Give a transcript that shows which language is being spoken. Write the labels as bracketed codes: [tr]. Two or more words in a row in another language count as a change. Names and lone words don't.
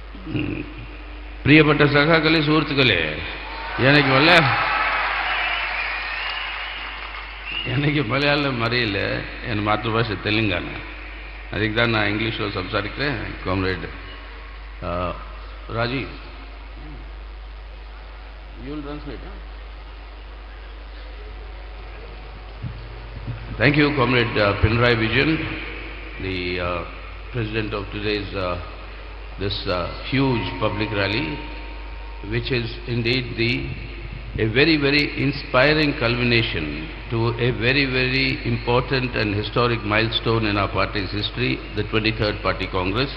[ml] പ്രിയപ്പെട്ട സഖാക്കളെ, സുഹൃത്തുക്കളെ, [ta] எனக்கு மலையாளம் அறியல, என் மாதృభాష தெலுங்கான. அதுக்கு தான் நான் இங்கிலீஷில் சம்சாரிக்கிறேன். காம்ரேட் ராஜி, [en] you will translate. Thank you, Comrade Pinarayi Vijayan, the president of today's this huge public rally, which is indeed a very, very inspiring culmination to a very, very important and historic milestone in our party's history, the 23rd Party Congress.